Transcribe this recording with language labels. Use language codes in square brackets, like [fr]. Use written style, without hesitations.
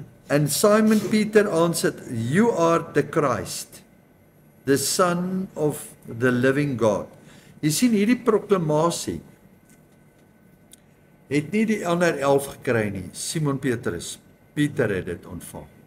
[en] And Simon Peter answered, you are the Christ, the Son of the living God. [af] Jy sien hierdie proklamasie het nie die ander 11 gekry nie. Simon Petrus, Pieter het dit ontvang.